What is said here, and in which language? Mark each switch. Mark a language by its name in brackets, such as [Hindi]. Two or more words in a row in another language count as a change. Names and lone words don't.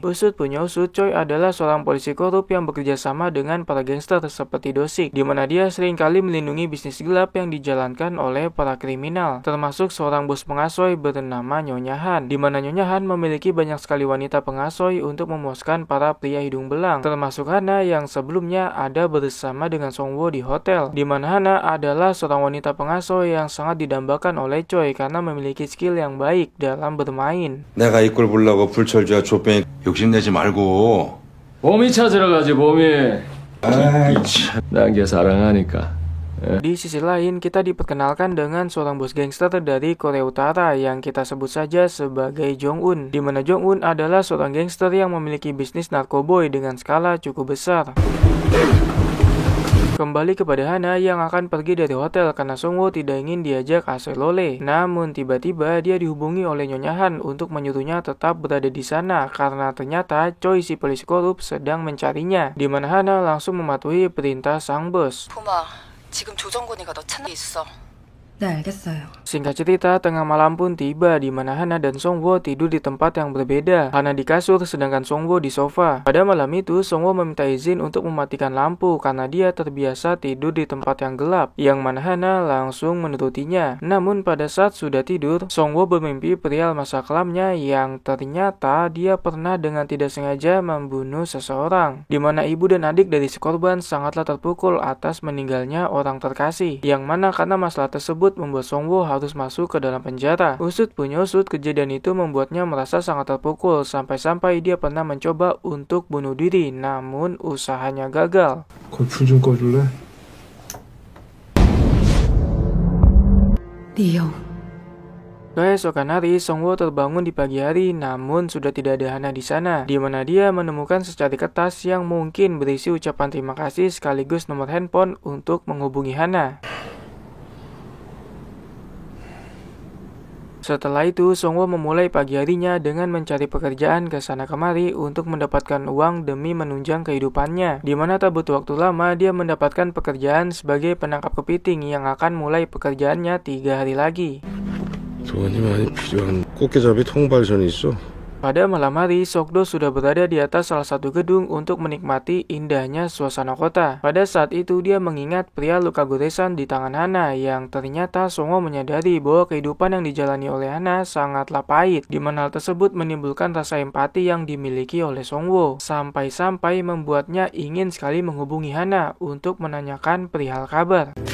[Indonesian] Usut punya usut, Choi adalah seorang polisi korup yang bekerja sama dengan para gangster seperti Do-sik, di mana dia seringkali melindungi bisnis gelap yang dijalankan oleh para kriminal, termasuk seorang bos pengasoy bernama Nyonya Han, di mana Nyonya Han memiliki banyak sekali wanita pengasoy untuk memuaskan para pria hidung belang, termasuk Hana yang sebelumnya ada bersama dengan Songwo di hotel, di mana Hana adalah seorang wanita pengasoy yang sangat didambakan oleh Choi karena memiliki skill yang baik dalam bermain. [Korean] 내가 이 꼴 보려고 불철주야 족뱅이 욕심내지 말고. 봄이 찾으러 가지 봄이. 아이 참. 난 걔 사랑하니까. [Indonesian] Di sisi lain, kita diperkenalkan dengan seorang bos gangster dari Korea Utara yang kita sebut saja sebagai Jong-un, di mana Jong-un adalah seorang gangster yang memiliki bisnis narkoboy dengan skala cukup besar. Kembali kepada Hana yang akan pergi dari hotel karena Songwo tidak ingin diajak ase lole. Namun tiba-tiba dia dihubungi oleh Nyonya Han untuk menyuruhnya tetap berada di sana karena ternyata Choi si polisi korup sedang mencarinya, di mana Hana langsung mematuhi perintah sang bos. [Korean] 지금 조정곤이가 너 찾는 게 있어. 네, 알겠어요. [Indonesian] Singkat cerita, tengah malam pun tiba di mana Hana dan Songwo tidur di tempat yang berbeda. Hana di kasur sedangkan Songwo di sofa. Pada malam itu, Songwo meminta izin untuk mematikan lampu karena dia terbiasa tidur di tempat yang gelap, yang mana Hana langsung menurutinya. Namun pada saat sudah tidur, Songwo bermimpi perihal masa kelamnya yang ternyata dia pernah dengan tidak sengaja membunuh seseorang, di mana ibu dan adik dari si korban sangatlah terpukul atas meninggalnya orang terkasih, yang mana karena masalah tersebut membuat Songwo harus masuk ke dalam penjara. Usut punya usut, kejadian itu membuatnya merasa sangat terpukul sampai-sampai dia pernah mencoba untuk bunuh diri, namun usahanya gagal. [Korean] 거기 불 좀 꺼줄래? 리오. [Indonesian] Keesokan hari, Songwo terbangun di pagi hari, namun sudah tidak ada Hana di sana, di mana dia menemukan secari kertas yang mungkin berisi ucapan terima kasih sekaligus nomor handphone untuk menghubungi Hana. Setelah itu, Songwo memulai pagi harinya dengan mencari pekerjaan ke sana kemari untuk mendapatkan uang demi menunjang kehidupannya. Di mana tak butuh waktu lama, dia mendapatkan pekerjaan sebagai penangkap kepiting yang akan mulai pekerjaannya 3 hari lagi. [Korean] 돈이 많이 필요한 꽃게잡이 통발전이 있어. [Indonesian] Pada malam hari, Sokdo sudah berada di atas salah satu gedung untuk menikmati indahnya suasana kota. Pada saat itu, dia mengingat pria luka goresan di tangan Hana yang ternyata Songwo menyadari bahwa kehidupan yang dijalani oleh Hana sangatlah pahit, di mana hal tersebut menimbulkan rasa empati yang dimiliki oleh Songwo, sampai-sampai membuatnya ingin sekali menghubungi Hana untuk menanyakan perihal kabar.